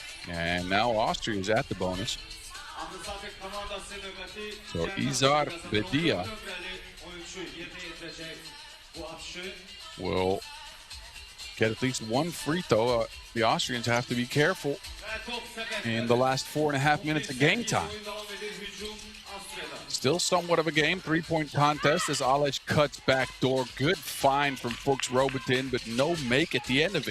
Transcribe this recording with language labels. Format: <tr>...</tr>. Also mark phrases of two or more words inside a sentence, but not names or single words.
<en>And now Austria is at the bonus.</en> <az>Arrasate komandası növbəti</az> <en>So Izar Bedia</en> <az>oyunçu yerinə yetirəcək bu atışı.</az> <en>will get at least one free throw. The Austrians have to be careful in the last 4.5 minutes of game time. Still somewhat of a game, 3-point contest as Aleš cuts back door. Good find from Fuchs Robertin, but no make at the end of it.</en>